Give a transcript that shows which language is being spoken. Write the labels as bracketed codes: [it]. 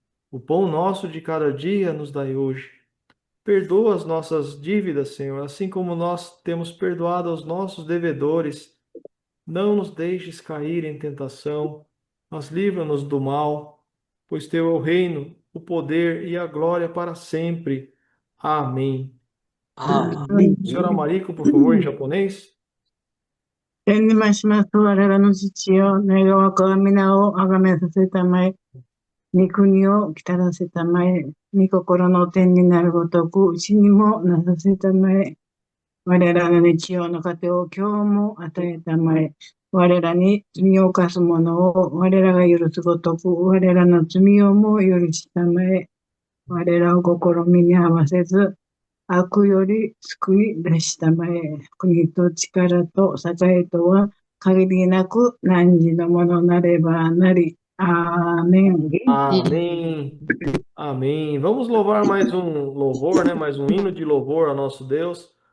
[pt] O pão nosso de cada dia nos dai hoje. Perdoa as nossas dívidas, Senhor, assim como nós temos perdoado aos nossos devedores. Não nos deixes cair em tentação, mas livra-nos do mal, pois teu é o reino, o poder e a glória para sempre. Amém. Senhora Mariko, por favor, em japonês. [ja] 天にまします我らの父よ、願わくは皆をあがめさせたまえ、御国を来たらせたまえ、御心の天になるごとく、うちにもなさせたまえ、我らの日曜の糧を今日も与えたまえ、我らに罪を犯す者を我らが許すごとく、我らの罪をも許したまえ、我らを試みに合わせず、悪より救い出したまえ、国と力と栄とは限りなく何時のものなればなり。 [pt] Amém. Amém. Amém. Vamos louvar mais um louvor, né? Mais um hino de louvor ao nosso Deus.